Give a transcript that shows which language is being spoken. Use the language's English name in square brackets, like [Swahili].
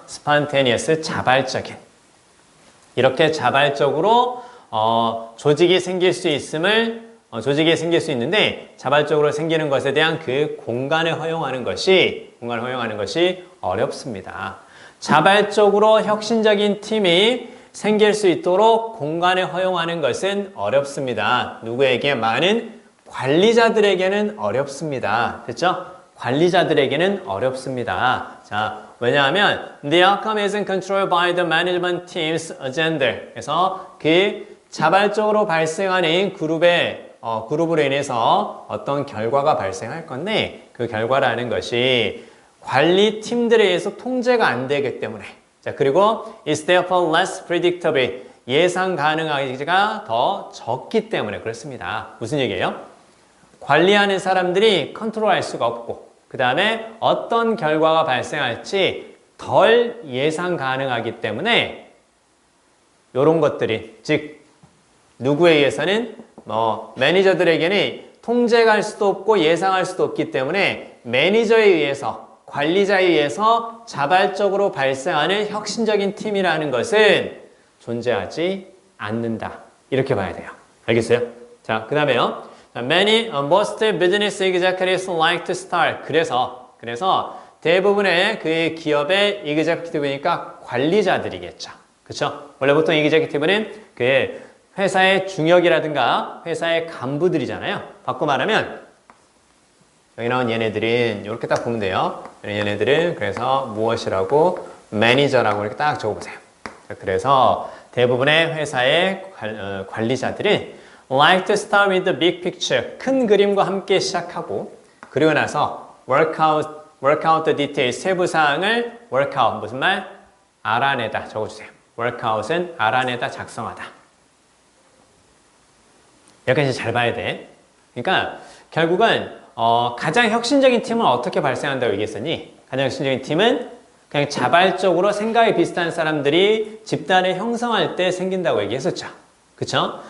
[Korean] spontaneous 자발적인 이렇게 자발적으로 조직이 생길 수 있는데 자발적으로 생기는 것에 대한 그 공간을 허용하는 것이 어렵습니다. 자발적으로 혁신적인 팀이 생길 수 있도록 공간을 허용하는 것은 어렵습니다. 누구에게? 많은 관리자들에게는 어렵습니다. 됐죠? 관리자들에게는 어렵습니다. 자, 왜냐하면 [English] the outcome isn't controlled by the management team's agenda. [Korean] 그래서 그 자발적으로 발생하는 그룹으로 인해서 어떤 결과가 발생할 건데 그 결과라는 것이 관리팀들에 의해서 통제가 안 되기 때문에 자, 그리고 [English] is therefore less predictable. [Korean] 예상 가능하기가 더 적기 때문에 그렇습니다. 무슨 얘기예요? 관리하는 사람들이 컨트롤할 수가 없고 그 다음에 어떤 결과가 발생할지 덜 예상 가능하기 때문에 이런 것들이 즉 누구에 의해서는 매니저들에게는 통제할 수도 없고 예상할 수도 없기 때문에 매니저에 의해서 관리자에 의해서 자발적으로 발생하는 혁신적인 팀이라는 것은 존재하지 않는다. 이렇게 봐야 돼요. 알겠어요? 자, 그 다음에요. [English] most business executives like to start. [Korean] 그래서 대부분의 그 기업의 executive니까 관리자들이겠죠. 그렇죠? 원래 보통 executive는 그 회사의 중역이라든가 회사의 간부들이잖아요. 바꿔 말하면 여기 나온 얘네들은 이렇게 딱 보면 돼요. 얘네들은 그래서 무엇이라고 매니저라고 이렇게 딱 적어보세요. 그래서 대부분의 회사의 관리자들은 [English] like to start with the big picture. [Korean] 큰 그림과 함께 시작하고 그리고 나서 [English] work out the details. [Korean] 세부 사항을 work out 무슨 말? 알아내다 적어주세요. work out은 알아내다 작성하다. 여기까지 잘 봐야 돼. 그러니까 결국은 가장 혁신적인 팀은 어떻게 발생한다고 얘기했으니 가장 혁신적인 팀은 그냥 자발적으로 생각이 비슷한 사람들이 집단을 형성할 때 생긴다고 얘기했었죠. 그쵸?